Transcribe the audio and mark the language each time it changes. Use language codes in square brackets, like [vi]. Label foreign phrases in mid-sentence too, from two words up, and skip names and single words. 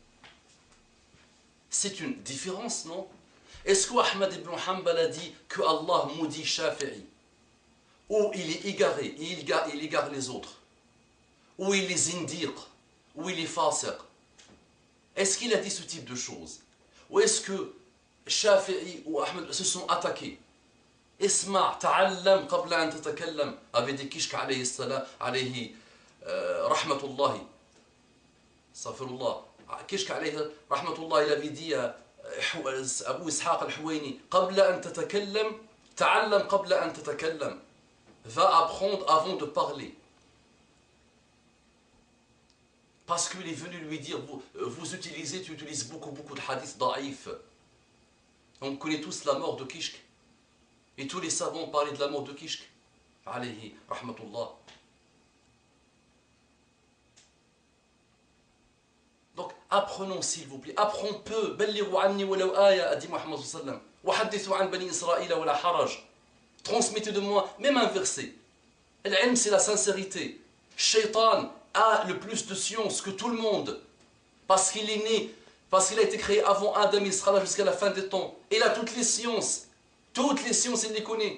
[fr] C'est une différence, non? Est-ce que Ahmad ibn Hanbal a dit que Allah maudit Shafi'i? Ou il est égaré, il égare les autres? Ou il est zindiq? Ou il est fasiq? Est-ce qu'il a dit ce type de choses? Ou est-ce que Shafi'i ou Ahmed se sont attaqués? [ar] اسمع تعلم قبل أن تتكلم, [fr] avait dit Kishk [ar] عليه السلام، عليه رحمة الله. [fr] Safirullah. Kishk [ar] عليه رحمة الله, [fr] il avait dit à Abu Ishaq al-Huwaini, [ar] قبل أن تتكلم، تعلم قبل أن تتكلم. [fr] Va apprendre avant de parler. Parce qu'il est venu lui dire, tu utilises beaucoup de hadiths da'if. On connaît tous la mort de Kishk. Et tous les savants parlaient de la mort de Kishk. [ar] عليه رحمة الله. [fr] Donc apprenons s'il vous plaît. Apprenons peu. [ar] بلغوا عني ولو آية, [fr] a dit [ar] Muhammad صلى الله عليه وسلم. وحدثوا عن بني إسرائيل ولا حرج. [fr] Transmettez de moi même un verset. L'ilm, c'est la sincérité. Shaitan a le plus de science que tout le monde. Parce qu'il est né, parce qu'il a été créé avant Adam, il sera là jusqu'à la fin des temps. Il a toutes les sciences. Toutes les sciences, il les connaît.